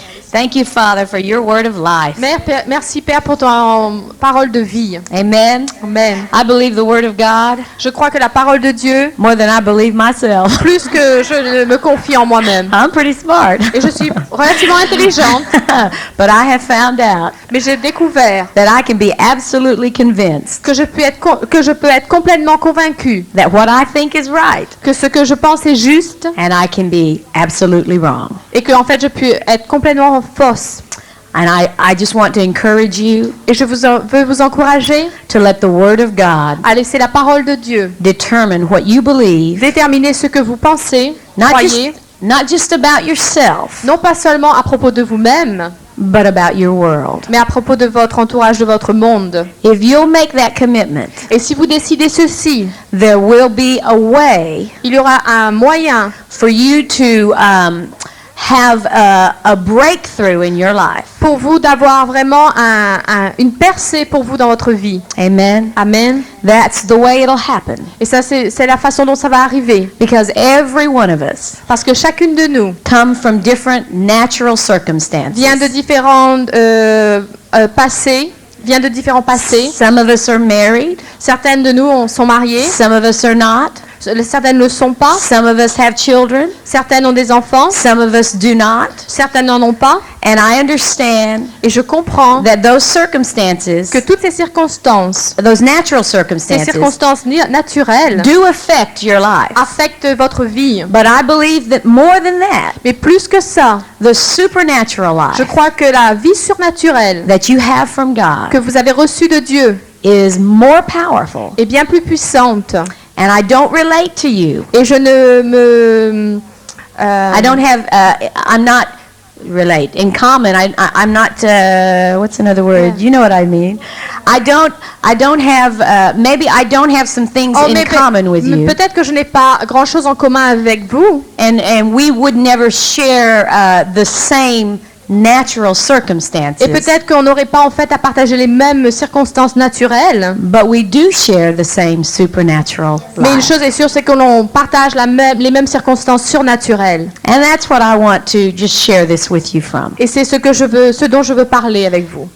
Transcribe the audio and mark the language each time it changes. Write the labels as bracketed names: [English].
[English] Thank you, Father, for your word of life. [French] Merci Père pour ton parole de vie. [English] Amen. Amen. I believe the word of God [French] Je crois que la parole de Dieu, [English] more than I believe myself. [French] plus que je ne me confie en moi-même. [English] I'm pretty smart. [French] Et je suis relativement intelligente, [English] But I have found out [French] mais j'ai découvert [English] that I can be absolutely convinced [French] que je peux être complètement convaincue [English] that what I think is right, [French] que ce que je pense est juste [English] and I can be absolutely wrong. [French] et que en fait je peux être complètement fausse. [English] And I just want to encourage you [French] Et je veux vous encourager [English] to let the word of God [French] à laisser la parole de Dieu [English] determine what you believe, [French] déterminer ce que vous pensez, croyez, [English] not just about yourself, [French] non pas seulement à propos de vous-même, [English] but about your world. [French] mais à propos de votre entourage, de votre monde. [English] If you'll make that commitment, [French] Et si vous décidez ceci, [English] there will be a way [French] il y aura un moyen [English] for you to have a breakthrough in your life. [French] pour vous d'avoir vraiment une percée pour vous dans votre vie. [English] Amen. Amen. That's the way it'll happen. [French] Et ça, c'est la façon dont ça va arriver. [English] Because every one of us [French] Parce que chacune de nous [English] come from different natural circumstances. [French] vient de différents passés, vient de différents passés. [English] Some of us are married. [French] Certaines de nous sont mariées, [English] Some of us are not. [French] certaines ne le sont pas. [English] Some of us have children. [French] Certaines ont des enfants. [English] Some of us do not. [French] Certaines n'en ont pas. [English] And I understand [French] Et je comprends [English] that those circumstances, [French] que toutes ces circonstances, [English] those natural [French] ces [English] circumstances, [French] circonstances naturelles, [English] do affect your life. [French] affectent votre vie. [English] But I believe that more than that, [French] Mais plus que ça, [English] the supernatural [French] je [English] life [French] crois que la vie surnaturelle [English] that you have from God [French] que vous avez reçue de Dieu [English] is more powerful. [French] est bien plus puissante. [English] And I don't relate to you. [French] Et je ne me... [English] I don't have, I'm not relate. In common, I'm not, what's another word? You know what I mean. I don't have, maybe I don't have some things in common with you. [French] Peut-être que je n'ai pas grand-chose en commun avec vous. [English] And we would never share the same natural circumstances. [French] Et peut-être qu'on n'aurait pas en fait à partager les mêmes circonstances naturelles. [English] But we do share the same supernatural [French] Mais une [English] life. [French] chose est sûre, c'est qu'on partage les mêmes circonstances surnaturelles. [English] And that's what I want to just share this with you from. [French] Et c'est ce dont je veux parler avec vous.